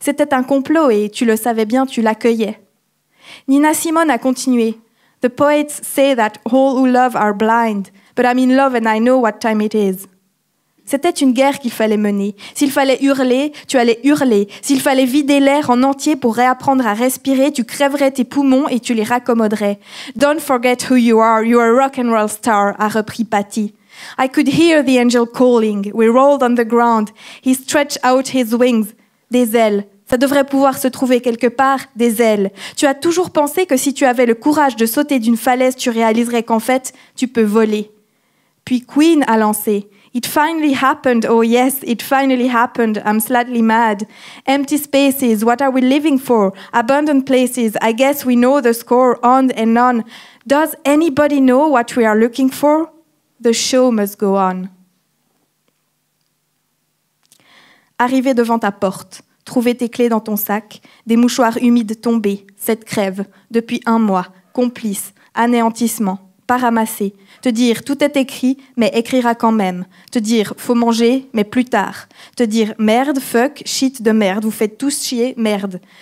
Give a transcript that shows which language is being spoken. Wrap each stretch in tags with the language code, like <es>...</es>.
<fr>C'était un complot et tu le savais bien, tu l'accueillais. Nina Simone a continué «</fr> <en>The poets say that all who love are blind, but I'm in love and I know what time it is ».</en> <fr>C'était une guerre qu'il fallait mener. S'il fallait hurler, tu allais hurler. S'il fallait vider l'air en entier pour réapprendre à respirer, tu crèverais tes poumons et tu les raccommoderais.</fr> <en>« Don't forget who you are a rock and roll star »,</en> <fr>a repris Patty.</fr> <en>« I could hear the angel calling. We rolled on the ground. He stretched out his wings. »</en> <fr>Des ailes. Ça devrait pouvoir se trouver quelque part, des ailes. Tu as toujours pensé que si tu avais le courage de sauter d'une falaise, tu réaliserais qu'en fait, tu peux voler. Puis Queen a lancé</fr> <en>« It finally happened, oh yes, it finally happened, I'm slightly mad. Empty spaces, what are we living for? Abandoned places, I guess we know the score, on and on. Does anybody know what we are looking for? The show must go on.</en> <fr>» Arrivé devant ta porte, trouver tes clés dans ton sac, des mouchoirs humides tombés, cette crève, depuis 1 mois, complice, anéantissement, pas ramassé, te dire tout est écrit, mais écrira quand même, te dire faut manger, mais plus tard, te dire merde,</fr> <en>fuck, shit</en> <fr>de merde, vous faites tous chier, merde.</fr>